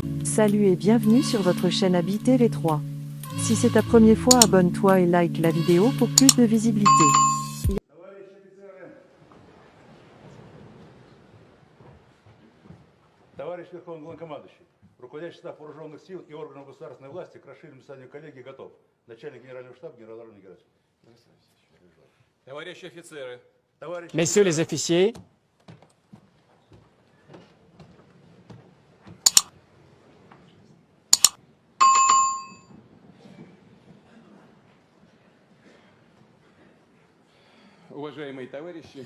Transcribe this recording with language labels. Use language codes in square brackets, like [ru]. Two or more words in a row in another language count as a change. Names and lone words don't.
[fr] Salut et bienvenue sur votre chaîne Habité les 3. Si c'est ta première fois, abonne-toi et like la vidéo pour plus de visibilité. [ru] Товарищ Верховный Главнокомандующий, руководящий штаб вооруженных сил и органов государственной власти к расширенному заседанию коллегии готов. Начальник генерального штаба генерал-майор Герасимов. Товарищи офицеры. [fr] Messieurs les officiers, [ru] Уважаемые товарищи,